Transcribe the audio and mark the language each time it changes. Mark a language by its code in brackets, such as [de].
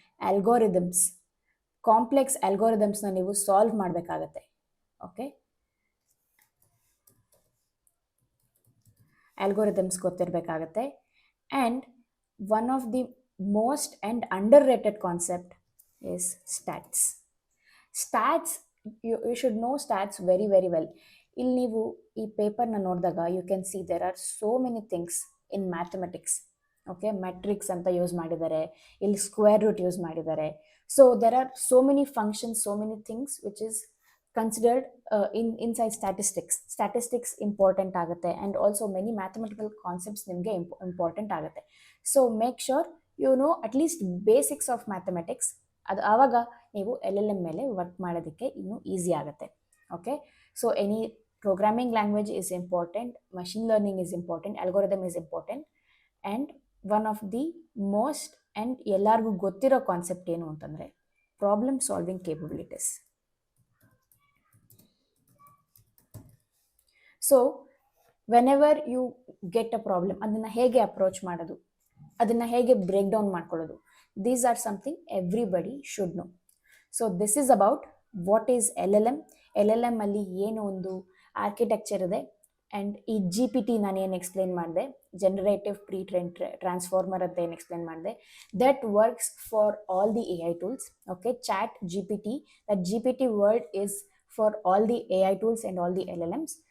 [kn] Algorithms, complex ಆಲ್ಗೋರಿದಮ್ಸ್ನ ನೀವು solve ಮಾಡಬೇಕಾಗತ್ತೆ. Okay, algorithms ಗೊತ್ತಿರಬೇಕಾಗತ್ತೆ. [en] And one of the most and underrated concept is stats. Stats, you should know stats very very well. [kn] ಇಲ್ಲಿ ನೀವು ಈ ಪೇಪರ್ನ ನೋಡಿದಾಗ [en] You can see there are so many things in mathematics. [kn] Okay, matrix ಅಂತ use ಮಾಡಿದ್ದಾರೆ, ಇಲ್ಲಿ square root use ಮಾಡಿದ್ದಾರೆ. [en] So there are so many functions, so many things which is considered inside statistics. Statistics important ಆಗುತ್ತೆ and also many mathematical concepts ನಿಮಗೆ important ಆಗುತ್ತೆ. So make sure you know at least basics of mathematics. [kn] ಅದು ಆವಾಗ ನೀವು LLM ಮೇಲೆ work ಮಾಡೋದಕ್ಕೆ ಇನ್ನೂ easy ಆಗುತ್ತೆ. [en] Okay, so any programming language is important, machine learning is important, algorithm is important. And one of the most and [kn] ಎಲ್ಲರಿಗೂ ಗೊತ್ತಿರೋ [en] Concept ಏನು ಅಂತಂದರೆ problem solving capabilities. So whenever you get a problem, [kn] ಅದನ್ನು ಹೇಗೆ approach ಮಾಡೋದು, ಅದನ್ನು ಹೇಗೆ break down ಮಾಡ್ಕೊಳ್ಳೋದು, [en] these are something everybody should know. So this is about what is LLM. LLM ಅಲ್ಲಿ ಏನು ಒಂದು architecture ಇದೆ and ಈ GPT ನಾನು ಏನು ಎಕ್ಸ್ಪ್ಲೇನ್ ಮಾಡಿದೆ, ಜನರೇಟಿವ್ ಪ್ರೀ ಟ್ರಾನ್ಸ್ಫಾರ್ಮರ್ ಅಂತ ಏನು ಎಕ್ಸ್ಪ್ಲೇನ್ ಮಾಡಿದೆ, that works for all the AI tools. Okay, chat GPT, that GPT word is for all the AI tools and all the LLMs.